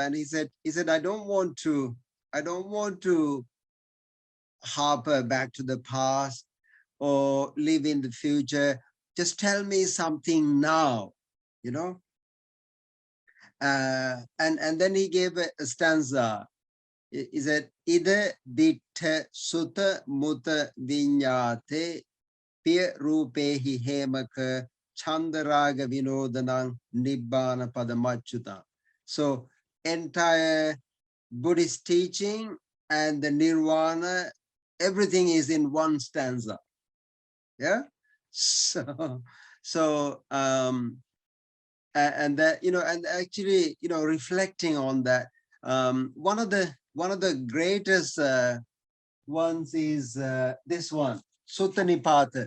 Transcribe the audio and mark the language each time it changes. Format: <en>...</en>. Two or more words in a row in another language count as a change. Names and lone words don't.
<en>And he said, I don't want to harper back to the past or live in the future. Just tell me something now, and then he gave a stanza. He said,</en> <pi>Ida dittha sutta mutta vinyate piya rupehi hemaka chandaraga vinodanang nibbana padamachuta.</pi> <en>So entire Buddhist teaching and the nirvana, everything is in one stanza. Yeah. So and that, and actually, reflecting on that, one of the greatest ones is this one, Sutta Nipata.</en>